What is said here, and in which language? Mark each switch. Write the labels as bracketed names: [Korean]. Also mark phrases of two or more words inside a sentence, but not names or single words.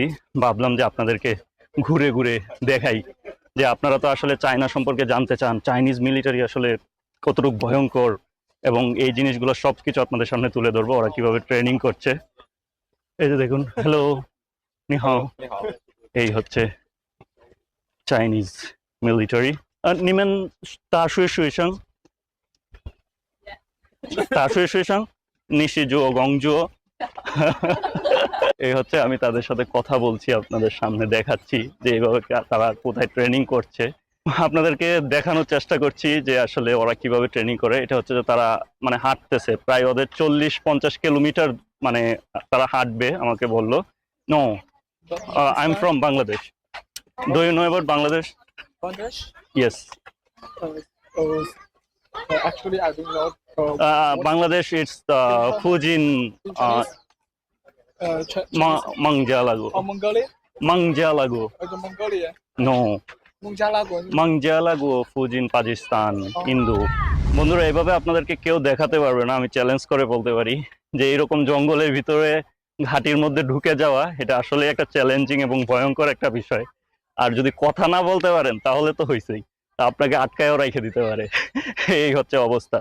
[Bangla] ভাবলাম যে আপনাদেরকে ঘুরে ঘুরে দেখাই যে আপনারা তো আসলে চায়না সম্পর্কে জানতে চান, [English] Chinese military [Bangla] আসলে কতটুকু ভয়ঙ্কর, এবং এই জিনিসগুলো সবকিছু আপনাদের সামনে তুলে ধরবো, ওরা কিভাবে ট্রেনিং করছে। এই যে দেখুন, হ্যালো, নিহাও। এই হচ্ছে [English] Chinese military. [Chinese] 你们大学学生？大学学生？你是做工作？ [Bangla] এই হচ্ছে, আমি তাদের সাথে কথা বলছি, আপনাদের সামনে দেখাচ্ছি যে এইভাবে তারা কোথায় ট্রেনিং করছে। আপনাদেরকে দেখানোর চেষ্টা করছি যে আসলে ওরা কিভাবে ট্রেনিং করে। এটা হচ্ছে যে তারা মানে হাঁটতেছে প্রায় ওদের 40-50 কিলোমিটার, মানে তারা হাঁটবে আমাকে বললো। [English] No, I am from Bangladesh. Do you know about Bangladesh? Bangladesh? Yes. Actually, I don't know. Bangladesh, it's the Fujin Mangjalago. Mongolia? Mangjalago. Mongolia? No. Mongjalago? Mangjalago, Fujin, Pakistan, Hindu. [Bangla] বন্ধুরা, এইভাবে আপনাদেরকে কেউ দেখাতে পারবে না। আমি চ্যালেঞ্জ করে বলতে পারি যে এরকম জঙ্গলের ভিতরে ঘাটির মধ্যে ঢুকে যাওয়া, এটা আসলে একটা চ্যালেঞ্জিং এবং ভয়ঙ্কর একটা বিষয়। আর যদি কথা না বলতে পারেন তাহলে তো হইছেই, আপনাকে আটকায়ও রেখে দিতে পারে। এই হচ্ছে অবস্থা।